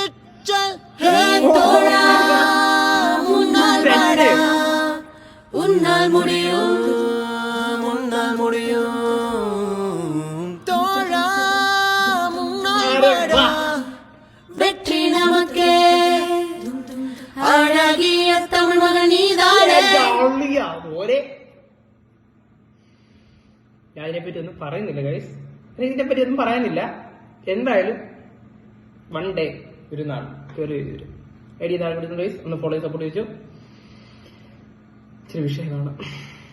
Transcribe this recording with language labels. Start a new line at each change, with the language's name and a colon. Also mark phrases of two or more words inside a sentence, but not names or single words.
Tamil: தோழா முன்னால் வாடா உன்னால் முடியும் முன்னால் முடியும் தோழா முன்னால் வாடா. வெற்றி நமக்கே அழகிய தமிழ் மகன் நீதானே
Malayalam: ഞാൻ ഇതിനെപ്പറ്റി ഒന്നും പറയുന്നില്ല ഗൈസ്, ഇതിനെപ്പറ്റി ഒന്നും പറയാനില്ല. എന്തായാലും
English: one day
Malayalam: ഒരു നാൾ ഒരു ഐഡിയ താഴെ കൊടുക്കുന്നു ഗൈസ്. ഒന്ന്
English: follow support
Malayalam: ചെയ്തു ഇച്ചിരി വിഷയം കാണാം.